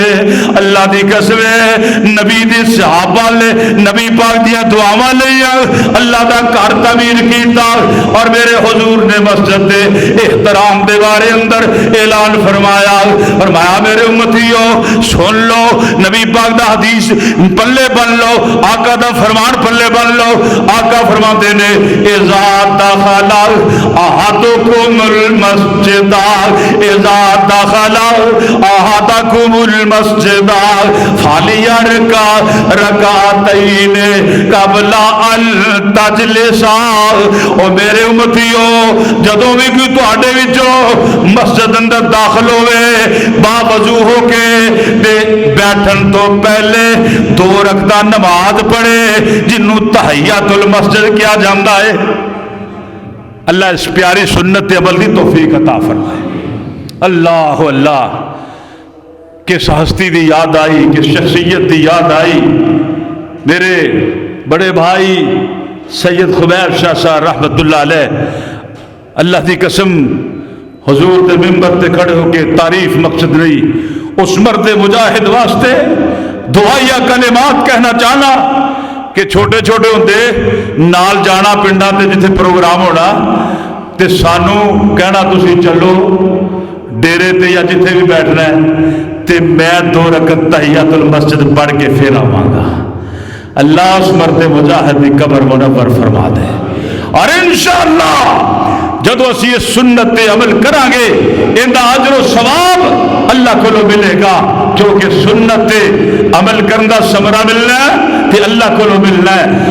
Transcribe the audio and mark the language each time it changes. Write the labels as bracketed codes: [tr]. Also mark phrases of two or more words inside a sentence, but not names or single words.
[pa] اللہ دی قسم ہے نبی دی صحابہ نے نبی پاک دیا دعاواں لیا, اللہ دا گھر تعمیر کیتا. اور میرے حضور نے مسجد دے احترام دے بارے اندر اعلان فرمایا, فرمایا میرے امتیو سن لو, نبی پاک دا حدیث پلے بن لو, آقا دا فرمان پلے بن لو. آقا فرماتے نے [ar] اذا دخل احدکم المسجد اذا دخل احدکم المسجد فلیرکع رکعتین قبل ان تجلس۔ [pa] او میرے امتیو جدوں بھی کوئی تواڈے وچوں مسجد اندر داخل ہوئے با وضو ہو کے بیٹھن تو پہلے 2 رکعت نماز پڑھے جنوں [ar] تحیۃ المسجد [pa] کیا جاندا ہے۔ [ur] اللہ اس پیاری سنت عمل کی توفیق عطا فرمائے۔ [pa] اللہ اللہ، کس ہستی دی یاد آئی، کس شخصیت دی یاد آئی، میرے بڑے بھائی سید خبیر شاہ صاحب [ar] رحمت اللہ علیہ، [pa] اللہ دی قسم حضور دے ممبر تے کھڑے ہو کے تعریف مقصد نہیں، اس مرد مجاہد واسطے دعائیہ کلمات کہنا چاہنا کہ چھوٹے چھوٹے ہوندے نال جانا پنڈاں تے جتھے پروگرام ہونا تے سانو کہنا تسی چلو ڈیرے تے یا جتھے بھی بیٹھنا ہے تے میں 2 رکعت [ar] تحیۃ المسجد [pa] پڑھ کے پھر آواں گا۔ اللہ اس مرد مجاہد کی قبر منور فرما دے، اور انشاءاللہ جدو اسی اس سنت تے عمل کریں گے اندہ اجر و ثواب اللہ کو ملے گا، کیونکہ سنت تے عمل کرنا ثمرہ ملنا ہے تے اللہ کو ملنا ہے۔